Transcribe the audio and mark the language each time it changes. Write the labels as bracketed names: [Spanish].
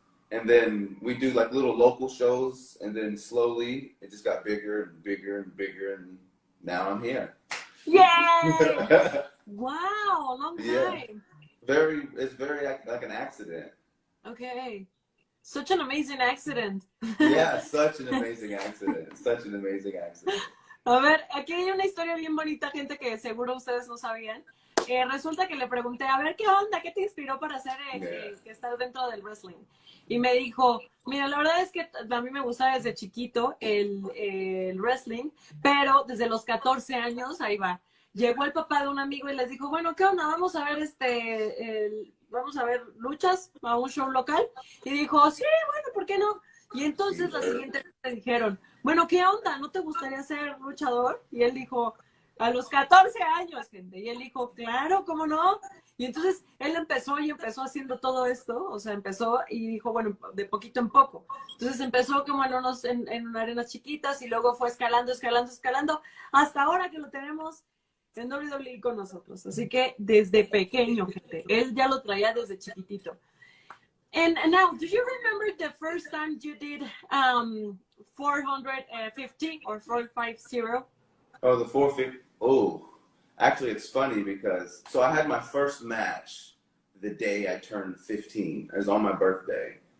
[English] And then we do like little local shows, and then slowly it just got bigger and bigger and bigger, and now I'm here. Yay! Wow, long time. Yeah. It's very like an accident. Okay. Such an amazing accident. Yeah, such an amazing accident. Such an amazing accident. [Spanish] A ver, aquí hay una historia bien bonita, gente, que seguro ustedes no sabían. Resulta que le pregunté, a ver, ¿qué onda? ¿Qué te inspiró para hacer que estar dentro del wrestling? Y me dijo, mira, la verdad es que a mí me gustaba desde chiquito el wrestling, pero desde los 14 años, ahí va, llegó el papá de un amigo y les dijo, bueno, ¿qué onda? Vamos a ver vamos a ver luchas a un show local. Y dijo, sí, bueno, ¿por qué no? Y entonces la siguiente vez le dijeron, bueno, ¿qué onda? ¿No te gustaría ser luchador? Y él dijo, a los 14 años, gente. Y él dijo, claro, ¿cómo no? Y entonces él empezó haciendo todo esto, o sea, empezó y dijo, bueno, de poquito en poco. Entonces empezó como en arenas chiquitas y luego fue escalando, hasta ahora que lo tenemos en WWE con nosotros. Así que desde pequeño, gente, él ya lo traía desde chiquitito. [English] And now, do you remember the first time you did 450 or 450? Oh, the 450. Oh, actually, it's funny because, so I had my first match the day I turned 15. It was on my birthday.